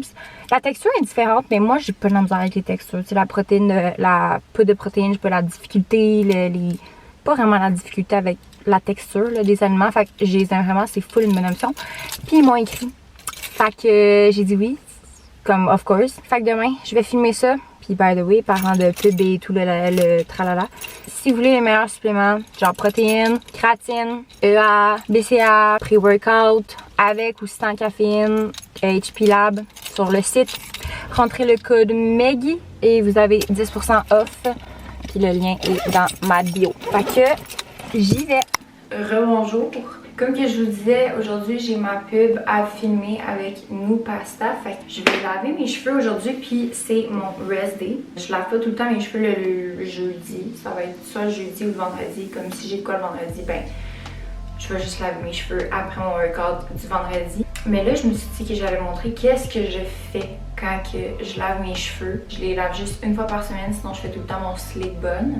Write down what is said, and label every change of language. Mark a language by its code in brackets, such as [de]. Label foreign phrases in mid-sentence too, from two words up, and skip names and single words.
[fr] La texture est différente, mais moi j'ai pas de misère avec les textures. Tu sais, la protéine, la poudre de protéines, j'ai pas la difficulté, pas vraiment la difficulté avec la texture là, des aliments. Fait que j'ai vraiment, c'est full une bonne option. Puis ils m'ont écrit. Fait que j'ai dit oui. [en] Comme of course. [fr] Fait que demain, je vais filmer ça. [en] Puis by the way, [fr] parlant de pub et tout le tralala. Si vous voulez les meilleurs suppléments, genre protéines, créatine, EA, BCA, pré-workout, avec ou sans caféine, HP Lab, sur le site, rentrez le code MEGGY et vous avez 10% off. Puis le lien est dans ma bio. Fait que j'y vais. Rebonjour. Comme que je vous disais, aujourd'hui j'ai ma pub à filmer avec New Pasta. Fait que je vais laver mes cheveux aujourd'hui, puis c'est mon [en] rest day. [fr] Je lave pas tout le temps mes cheveux le jeudi. Ça va être soit le jeudi ou le vendredi. Comme si j'ai de quoi le vendredi, ben je vais juste laver mes cheveux après mon workout du vendredi. Mais là, je me suis dit que j'allais montrer qu'est-ce que je fais quand que je lave mes cheveux. Je les lave juste une fois par semaine, sinon je fais tout le temps mon [en] slick bun.